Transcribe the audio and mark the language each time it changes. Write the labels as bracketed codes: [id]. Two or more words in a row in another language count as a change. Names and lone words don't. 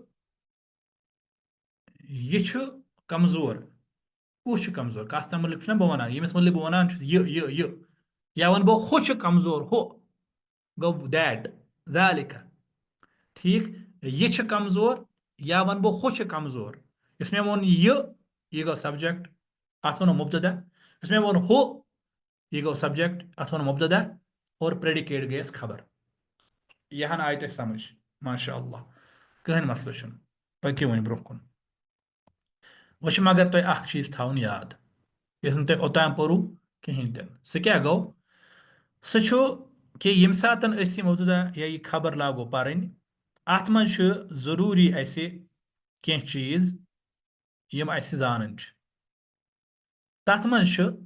[ks] یہِ چھُ کمزور کُس چھُ کمزور کس تام متعلق چھُنا بہٕ ونان ییٚمِس متعلق بہٕ ونان چھُس یہِ یا ونہٕ بہٕ ہُہ چھُ کمزور ہُہ گوٚو دیٹ ذالِکا ٹھیک یہ چھ کمزور یا ون بہ ہُہ چھ کمزور یس مے وون یہ گو سبجیکٹ ات ونو مبتدا یس مے وون ہُہ یہ گو سبجیکٹ ات ونو مبتدا اور پریڈیکیٹ گیس خبر یہ ہن آیت سمجھ ماشاء اللہ کہن مسئلہ چھُنہٕ پٔکِو وۄنۍ برونٛہہ کُن وچھ مگر تۄہہِ اکھ چیٖز تھاوُن یاد یُس نہٕ تۄہہِ اوٚتام پوٚرُو کِہیٖنۍ تہِ نہٕ سُہ کیٛاہ گوٚو سُہ چھُ کہ ییٚمہِ ساتہٕ أسۍ یہِ مبتدا یا یہِ خبر لاگو پرٕنۍ اتھ منٛز چھُ ضروٗری اسہِ کینٛہہ چیٖز یِم اسہِ زانٕنۍ چھِ تتھ منٛز چھُ